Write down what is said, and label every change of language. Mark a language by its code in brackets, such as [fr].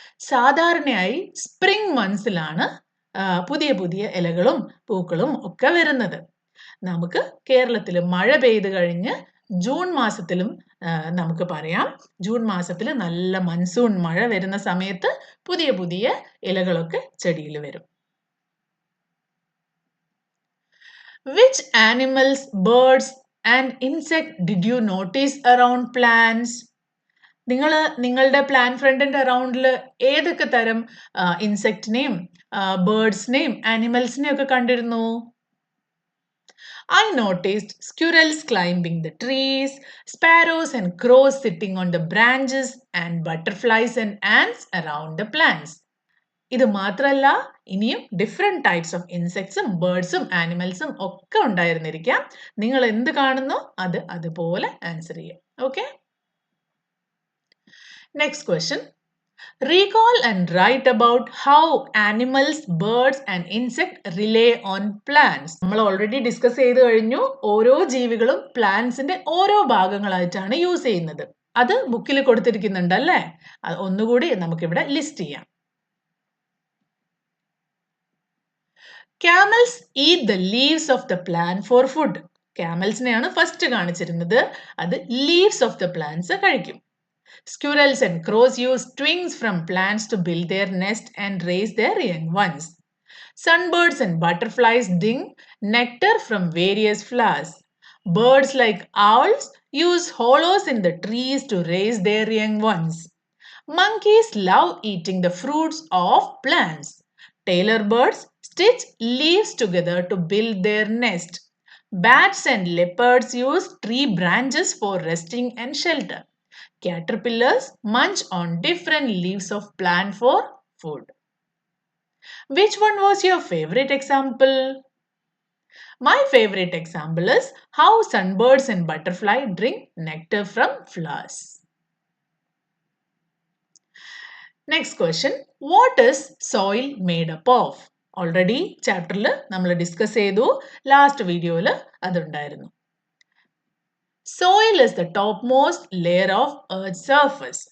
[ml] സാധാരണയായി സ്പ്രിംഗ് മന്ത്സിലാണ് പുതിയ പുതിയ ഇലകളും പൂക്കളും ഒക്കെ വരുന്നത്. നമുക്ക് കേരളത്തിൽ മഴ പെയ്ത് കഴിഞ്ഞ് ജൂൺ മാസത്തിലും നമുക്ക് പറയാം, ജൂൺ മാസത്തിൽ നല്ല മൺസൂൺ മഴ വരുന്ന സമയത്ത് പുതിയ പുതിയ ഇലകളൊക്കെ ചെടിയിൽ വരും. [en] Which animals, birds and insect did you notice around plants? [ml] നിങ്ങൾ നിങ്ങളുടെ പ്ലാൻ ഫ്രണ്ടിന്റെ അറൗണ്ടിൽ ഏതൊക്കെ തരം ഇൻസെക്റ്റിനെയും ബേർഡ്സിനെയും ആനിമൽസിനെയും ഒക്കെ കണ്ടിരുന്നു? [en] I noticed squirrels climbing the trees, sparrows and crows sitting on the branches, and butterflies and ants around the plants. [ml] ഇത് മാത്രമല്ല ഇനിയും ഡിഫറെന്റ് ടൈപ്സ് ഓഫ് ഇൻസെക്ട്സും ബേർഡ്സും ആനിമൽസും ഒക്കെ ഉണ്ടായിരുന്നിരിക്കാം. നിങ്ങൾ എന്ത് കാണുന്നു അത് അതുപോലെ ആൻസർ ചെയ്യാം. Okay, next question. [en] Recall and write about how animals, birds and insects rely on plants. [ml] നമ്മൾ ഓൾറെഡി ഡിസ്കസ് ചെയ്ത് കഴിഞ്ഞു. ഓരോ ജീവികളും പ്ലാന്റ്സിന്റെ ഓരോ ഭാഗങ്ങളായിട്ടാണ് യൂസ് ചെയ്യുന്നത്. അത് ബുക്കിൽ കൊടുത്തിരിക്കുന്നുണ്ട് അല്ലേ? ഒന്നുകൂടി നമുക്കിവിടെ ലിസ്റ്റ് ചെയ്യാം. [en] Camels eat the leaves of the plant for food. [ml] Camelsനെയാണ് first കാണിച്ചിരുന്നത്. അത് [en] leaves of the plants [ml] കഴിക്കും. [en] Squirrels and crows use twigs from plants to build their nest and raise their young ones. Sunbirds and butterflies drink nectar from various flowers. Birds like owls use hollows in the trees to raise their young ones. Monkeys love eating the fruits of plants. Tailor birds stitch leaves together to build their nest. Bats and leopards use tree branches for resting and shelter. Caterpillars munch on different leaves of plant for food. Which one was your favorite example? My favorite example is how sunbirds and butterflies drink nectar from flowers. Next question. What is soil made up of? Already chapter [ml] നമ്മൾ discuss ചെയ്തു. Last വീഡിയോയിൽ അതുണ്ടായിരുന്നു. [en] Soil is the topmost layer of Earth's surface.